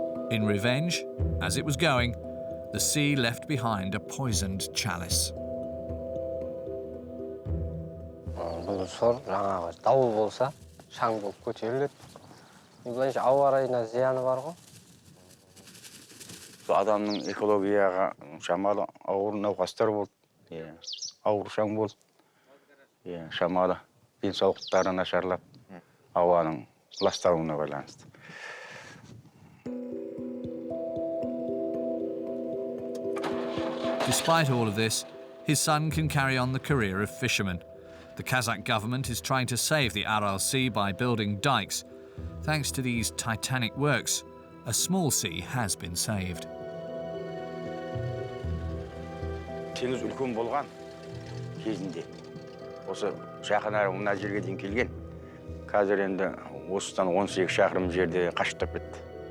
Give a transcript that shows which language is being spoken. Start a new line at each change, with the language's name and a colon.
English: In revenge, as it was going, the sea left behind a poisoned chalice.
Kazakh: Бұл сор жаңағы дауыл болса, шаң болып көтеріледі. Былайша ауа райына зияны бар ғой. Адамның экологияға шамалы ауыр науқастар болды. Ауыр шаң болды. Шамалы денсаулықтары нашарлап, ауаның ластауына байланысты.
English: Despite all of this, his son can carry on the career of fisherman. The Kazakh government is trying to save the Aral Sea by building dikes. Thanks to these titanic works, a small sea has been saved.
Kazakh: Теңіз үлкен болған кезінде. Осы жақын ара мына жерге дейін келген. Қазір енді осыдан 18 шақырым жерде қашықтап кетті.